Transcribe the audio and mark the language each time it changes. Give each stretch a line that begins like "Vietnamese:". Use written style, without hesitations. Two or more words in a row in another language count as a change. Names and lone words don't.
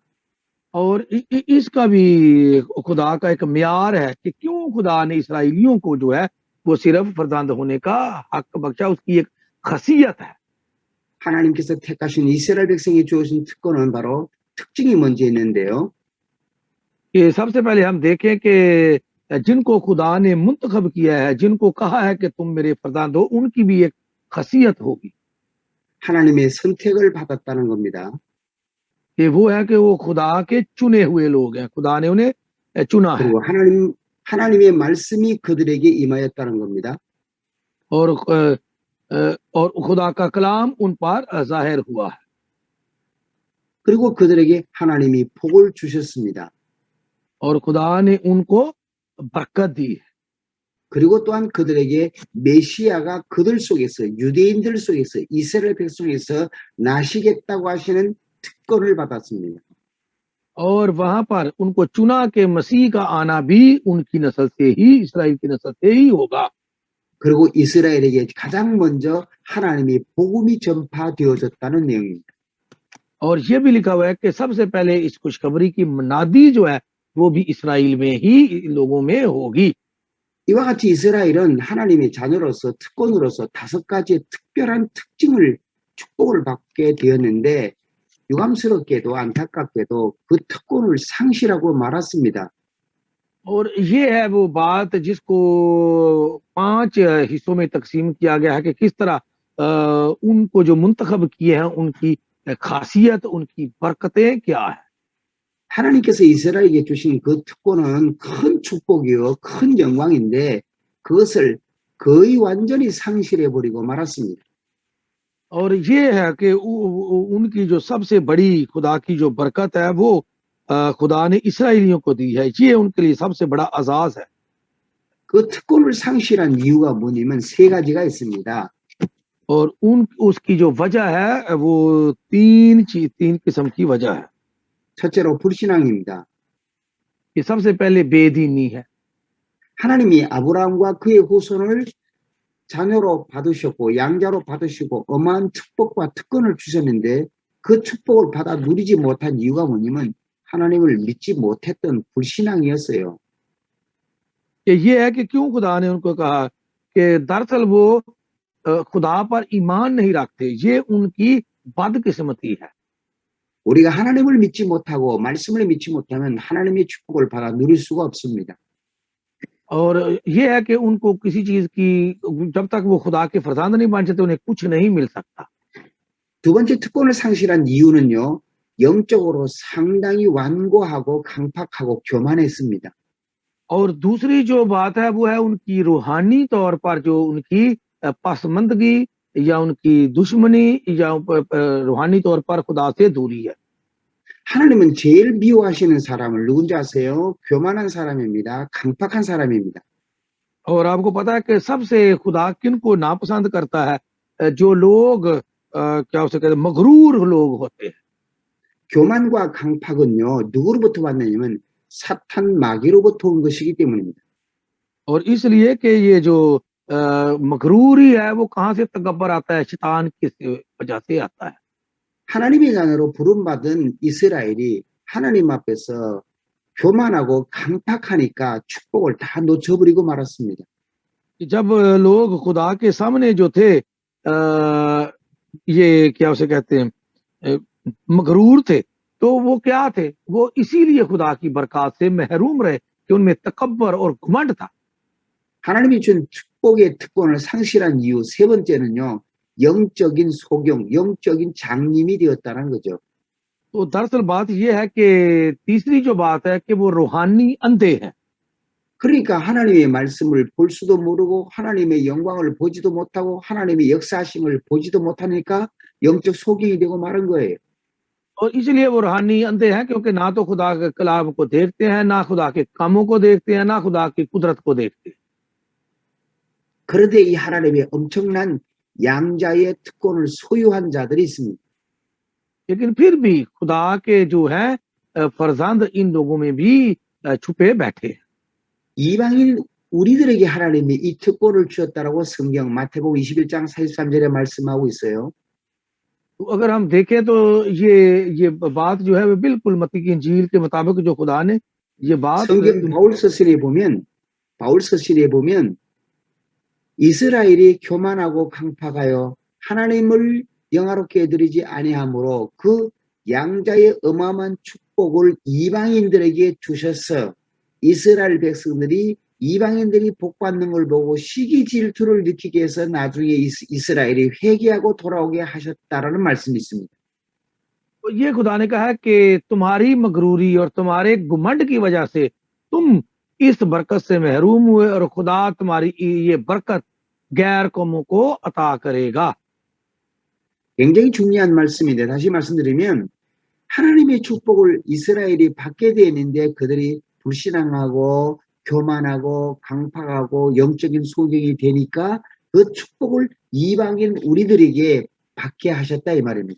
Urdu: اور اس کا بھی خدا کا ایک معیار ہے کہ کیوں خدا نے اسرائیلیوں کو جو ہے وہ صرف فرزند ہونے کا حق بخشا، اس کی ایک خاصیت ہے.
Korean: 하나님께서 택하신 이스라엘 백성에 주어진 특권은 바로 특징이 먼저 있는데요.
Urdu: کہ سب سے پہلے ہم دیکھیں کہ جن کو خدا نے منتخب کیا ہے، جن کو کہا ہے کہ تم میرے فرزند ہو، ان کی بھی ایک خاصیت ہوگی
Korean: 하나님의 선택을 받았다는 겁니다.
Urdu: کہ وہ ہے کہ وہ خدا کے چنے ہوئے لوگ ہیں، خدا نے انہیں چنا ہے.
Korean: 그리고 하나님의 말씀이 그들에게 임하였다는 겁니다.
Urdu: اور خدا کا کلام ان پر ظاہر ہوا ہے.
Korean: 그리고 그들에게 하나님이 복을 주셨습니다.
Urdu: اور خدا نے ان کو برکت دی ہے.
Korean: 그리고 또한 그들에게 메시아가 그들 속에서, 유대인들 속에서, 이스라엘 백성에서 나시겠다고 하시는 특권을 받았습니다.
Urdu: اور وہاں پر ان کو چنا کے مسیح کا آنا بھی ان کی نسل سے ہی، اسرائیل کی نسل سے ہی ہوگا.
Korean: 그리고 이스라엘에게 가장 먼저 하나님이 복음이 전파되어졌다는 내용입니다.
Urdu: اور یہ بھی لکھا ہوا ہے کہ سب سے پہلے اس خوشخبری کی منادی جو ہے وہ بھی اسرائیل میں ہی لوگوں میں ہوگی.
Korean: 이와 같이 이스라엘은 하나님의 자녀로서 특권으로서 5가지의 특별한 축복을 받게 되었는데 유감스럽게도 안타깝게도 그 특권을 상실하고 말았습니다.
Urdu: اور یہ ہے وہ بات جس کو 5 حصوں میں تقسیم کیا گیا ہے کہ کس طرح ان کو جو منتخب کیے ہیں ان کی خاصیت، ان کی برکتیں کیا ہے.
Korean: 하나님께서 이스라엘에게 주신 그 특권은 큰 축복이요, 큰 영광인데 그것을 거의 완전히 상실해버리고 말았습니다.
Urdu: اور یہ ہے کہ ان کی جو سب سے بڑی خدا کی جو برکت ہے وہ خدا نے اسرائیلیوں کو دی ہے. یہ ان کے لیے سب سے بڑا اعزاز ہے.
Korean: 그 특권을 상실한 이유가 뭐냐면 3가지가 있습니다.
Urdu: اور اس کی جو وجہ ہے وہ 3 قسم کی وجہ ہے.
Korean: 첫째로 불신앙입니다.
Urdu: یہ سب سے پہلے بے دینی ہے.
Korean: 하나님이 아브라함과 그의 후손을 자녀로 받으셨고 양자로 받으시고 어마한 축복과 특권을 주셨는데 그 축복을 받아 누리지 못한 이유가 뭐냐면 하나님을 믿지 못했던 불신앙이었어요.
Urdu: یہ ہے کہ کیوں خدا نے ان کو کہا کہ دراصل وہ خدا پر ایمان نہیں رکھتے، یہ ان کی بدقسمتی ہے.
Korean: 우리가 하나님을 믿지 못하고 말씀을 믿지 못하면 하나님의 축복을 받아 누릴 수가 없습니다.
Urdu: اور یہ ہے کہ ان کو کسی چیز کی، جب تک وہ خدا کے فرزند نہیں بن جاتے انہیں کچھ نہیں مل سکتا.
Korean: 두 번째 특권을 상실한 이유는요, 영적으로 상당히 완고하고 강팍하고 교만했습니다.
Urdu: اور دوسری جو بات ہے وہ ہے ان کی روحانی طور پر جو ان کی پسماندگی یا ان کی دشمنی یا روحانی طور پر خدا سے دوری ہے.
Korean: 하나님은 제일 미워하시는 사람을 누군지 아세요? 교만한 사람입니다. 강팍한 사람입니다.
Urdu: اور آپ کو پتا ہے کہ سب سے خدا کن کو ناپسند کرتا ہے? جو لوگ کیا اسے کہتے ہیں، مغرور لوگ ہوتے ہیں.
Korean: 교만과 강팍은요, 누구로부터 왔느냐면 사탄 마귀로부터 온 것이기 때문입니다.
Urdu: اور اس لیے کہ یہ جو مغروری ہے وہ کہاں سے تکبر آتا ہے? شیطان کی وجہ سے آتا ہے.
Korean: 하나님의 자녀로 부름받은 이스라엘이 하나님 앞에서 교만하고 강팍하니까 축복을 다 놓쳐버리고 말았습니다.
Urdu: کہ جب لوگ خدا کے سامنے جو تھے یہ کیا اسے کہتے ہیں مغرور تھے، تو وہ کیا تھے، وہ اسی لیے خدا کی برکت سے محروم رہے کہ ان میں تکبر اور گھمنڈ تھا.
Korean: 하나님이 준 축복의 특권을 상실한 이유 세 번째는요, 영적인 소경, 영적인 장님이 되었다는 거죠.
Urdu: تو دراصل بات یہ ہے کہ تیسری جو بات ہے کہ وہ روحانی اندھے ہیں.
Korean: 그러니까 하나님의 말씀을 볼 수도 모르고 하나님의 영광을 보지도 못하고 하나님의 역사하심을 보지도 못하니까 영적 소경이 되고 마른 거예요.
Urdu: اور اس لیے وہ روحانی اندھے ہیں کیونکہ نہ تو خدا کے کلام کو دیکھتے ہیں، نہ خدا کے کاموں کو دیکھتے ہیں، نہ خدا کی قدرت کو دیکھتے ہیں.
Korean: 그런데 이 하나님의 엄청난 양자의 특권을 소유한 자들이 있습니다.
Urdu: لیکن پھر بھی خدا کے جو ہے فرزند ان لوگوں میں بھی چھپے بیٹھے ہیں.
Korean: 이방인 우리들에게 하나님이 이 특권을 주었다라고 성경 마태복음 21장 43절에 말씀하고 있어요.
Urdu: تو اگر ہم دیکھیں تو یہ بات جو ہے وہ بالکل متی کی انجیل کے مطابق جو خدا نے یہ بات
Korean: 성경 바울 서신에 보면 이스라엘이 교만하고 강팍하여 하나님을 영화롭게 해드리지 아니하므로 그 양자의 어마어마한 축복을 이방인들에게 주셔서 이스라엘 백성들이 이방인들이 복받는 걸 보고 시기 질투를 느끼게 해서 나중에 이스라엘이 회개하고 돌아오게 하셨다라는 말씀이 있습니다.
Urdu: تو یہ خدا نے کہا ہے کہ تمہاری مغروری اور تمہارے گھمنڈ کی وجہ سے تم اس برکت سے محروم ہوئے اور خدا تمہاری یہ برکت غیر قوموں کو عطا کرے گا.
Korean: 굉장히 중요한 말씀인데 다시 말씀드리면 하나님의 축복을 이스라엘이 받게 되었는데 그들이 불신앙하고 교만하고 강팍하고 영적인 소경이 되니까 그 축복을 이방인 우리들에게 받게 하셨다 이 말입니다.